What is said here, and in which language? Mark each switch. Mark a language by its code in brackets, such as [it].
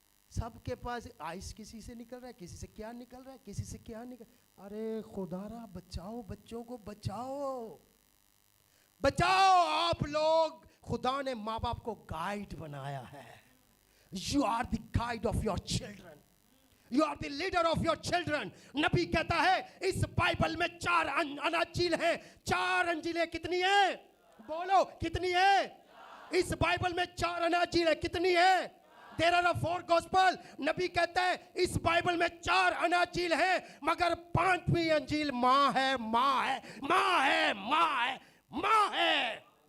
[hi] सबके पास आइस किसी से निकल रहा है, किसी से क्या निकल रहा है, किसी से क्या निकल। अरे खुदारा बचाओ, बच्चों को बचाओ, बचाओ। आप लोग, खुदा ने माँ बाप को गाइड बनाया है। [en] You are the guide of your children. You are the leader of your children. [hi] नबी कहता है इस बाइबल में 4 अनाजील हैं। 4 अंजीलें कितनी हैं? बोलो कितनी है? इस बाइबल में 4 अनाजील है, कितनी है? [en] There are 4 gospel. [hi] नबी कहता है इस बाइबल में 4 अनाजील है, मगर 5वीं अंजील माँ है, माँ है, माँ है, माँ है, माँ है।